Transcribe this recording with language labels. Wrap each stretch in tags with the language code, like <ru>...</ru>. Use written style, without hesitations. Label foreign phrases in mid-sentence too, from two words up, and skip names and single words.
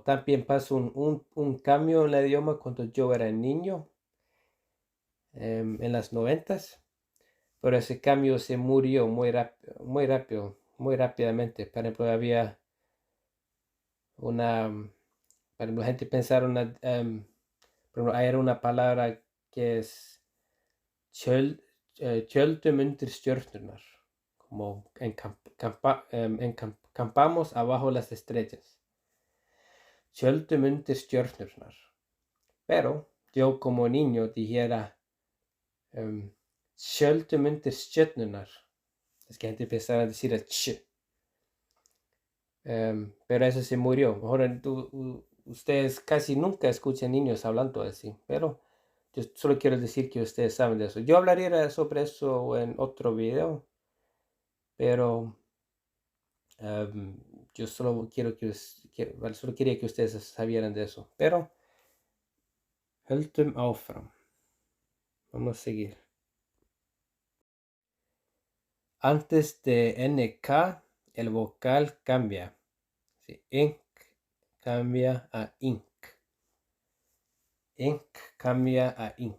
<es>También pasó un cambio en el idioma cuando yo era niño, en las 90s, pero ese cambio se murió muy rápido, muy rápidamente. Por ejemplo, había para la gente pensar por ejemplo, hay una palabra que es</es> <is>tjöldum undir stjörnurnar,</is> <es>como campamos abajo las estrellas.</es> <is>Tjöldum undir stjörnurnar.</is> <es>Pero yo como niño dijera</es> <is>tjöldum undir stjörnurnar.</is> <es>Es que gente empezaba a decir el ch. Pero eso se murió. Ahora ustedes casi nunca escuchan niños hablando así, pero yo solo quiero decir que ustedes saben de eso. Yo hablaría sobre eso en otro video, pero yo solo solo quería que ustedes sabieran de eso.</es> <is>Pero höldum áfram.</is> <es>Vamos a seguir. Antes de NK, el vocal cambia. Sí, ink cambia a ink. Ink cambia a ink.</es>